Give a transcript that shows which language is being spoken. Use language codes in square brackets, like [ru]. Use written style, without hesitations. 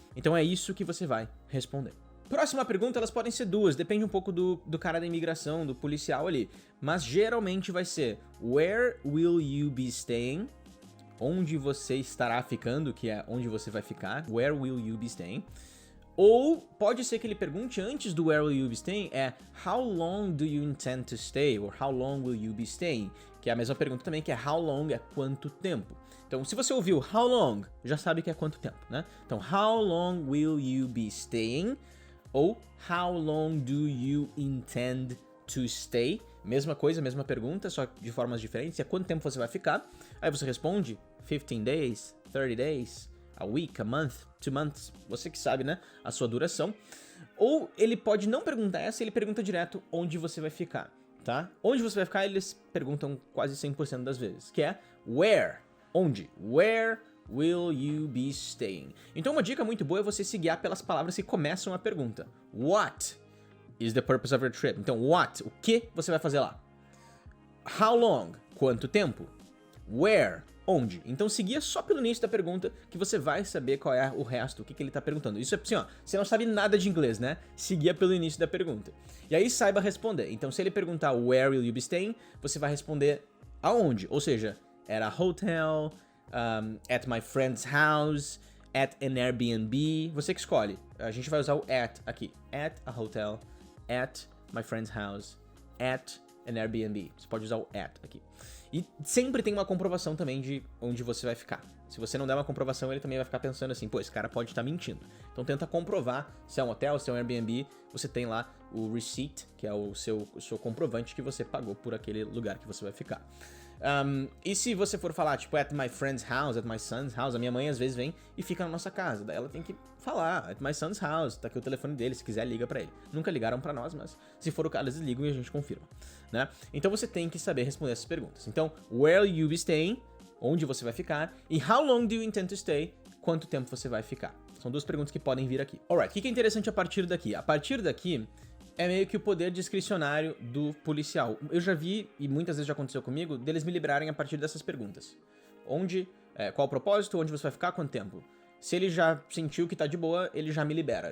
[pt] Então é isso que você vai responder. Próxima pergunta, elas podem ser duas, depende um pouco do cara da imigração, do policial ali. Mas geralmente vai ser [en] Where will you be staying? [pt] Onde você estará ficando, que é onde você vai ficar. [en] Where will you be staying? [pt] Ou pode ser que ele pergunte antes do [en] where will you be staying, how long do you intend to stay? Or how long will you be staying? [pt] Que é a mesma pergunta também, que é [en] how long [pt] é quanto tempo. Então, se você ouviu how long, já sabe que é quanto tempo, né? Então, [en] how long will you be staying? [pt] Ou [en] how long do you intend to stay? [pt] Mesma coisa, mesma pergunta, só de formas diferentes. É quanto tempo você vai ficar? Aí você responde [en] 15 days, 30 days, a week, a month, 2 months. [pt] Você que sabe, né? A sua duração. Ou ele pode não perguntar essa, ele pergunta direto onde você vai ficar, tá? Onde você vai ficar, eles perguntam quase 100% das vezes, que é [en] where. [pt] Onde? [en] Where will you be staying? [pt] Então uma dica muito boa é você se guiar pelas palavras que começam a pergunta. [en] What? is the purpose of your trip? [pt] Então, [en] what? [pt] O que você vai fazer lá? [en] How long? [pt] Quanto tempo? [en] Where? [pt] Onde? Então seguia só pelo início da pergunta que você vai saber qual é o resto, o que ele tá perguntando. Isso é assim, ó, você não sabe nada de inglês, né? Seguia pelo início da pergunta. E aí saiba responder. Então se ele perguntar [en] where will you be staying, [pt] você vai responder aonde. Ou seja, [en] at a hotel, at my friend's house, at an Airbnb. [pt] Você que escolhe. A gente vai usar o at aqui. [en] At a hotel, at my friend's house, at an Airbnb. [pt] Você pode usar o at aqui. E sempre tem uma comprovação também de onde você vai ficar. Se você não der uma comprovação, ele também vai ficar pensando assim, pô, esse cara pode estar mentindo. Então tenta comprovar se é um hotel, se é um Airbnb, você tem lá o receipt, que é o seu comprovante que você pagou por aquele lugar que você vai ficar. E se você for falar, tipo, [en] at my friend's house, at my son's house, [pt] a minha mãe às vezes vem e fica na nossa casa. Daí ela tem que falar, [en] at my son's house, [pt] tá aqui o telefone dele, se quiser liga pra ele. Nunca ligaram pra nós, mas se for o caso, eles ligam e a gente confirma, né? Então você tem que saber responder essas perguntas. Então, [en] where will you be staying? [pt] Onde você vai ficar? E [en] how long do you intend to stay? [pt] Quanto tempo você vai ficar? São duas perguntas que podem vir aqui. [en] Alright, [pt] o que é interessante a partir daqui? A partir daqui é meio que o poder discricionário do policial. Eu já vi, e muitas vezes já aconteceu comigo, deles me liberarem a partir dessas perguntas. Onde, qual o propósito, onde você vai ficar, quanto tempo? Se ele já sentiu que tá de boa, ele já me libera.